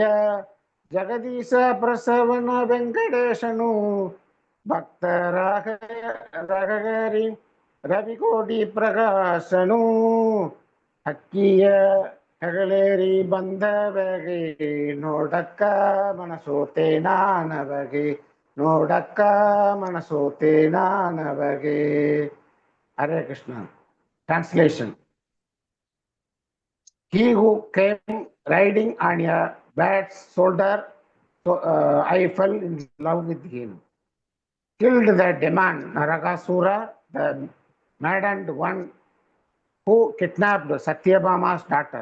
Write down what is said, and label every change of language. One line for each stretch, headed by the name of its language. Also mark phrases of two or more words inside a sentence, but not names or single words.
Kannada: ಜಗದೀಶ ಪ್ರಸವನ ವೆಂಕಟೇಶನು ಭಕ್ತರಾಗರಿ ರವಿಕೋಟಿ ಪ್ರಕಾಶನು. ಅಕ್ಕಿಯ ಹೆಗಲೇರಿ ಬಂದ ಬಗೆ ನೋಡಕ್ಕ ಮನಸೋತೆ ನಾನವಗೆ, ನೋಡಕ್ಕ ಮನಸೋತೆ ನಾನವಗೆ. ಹರೇ ಕೃಷ್ಣ.
English: Translation. He who came riding on a bat's shoulder, I fell in love with him. Killed the demon Naragasura, the maddened one who kidnapped Satyabhama's daughter.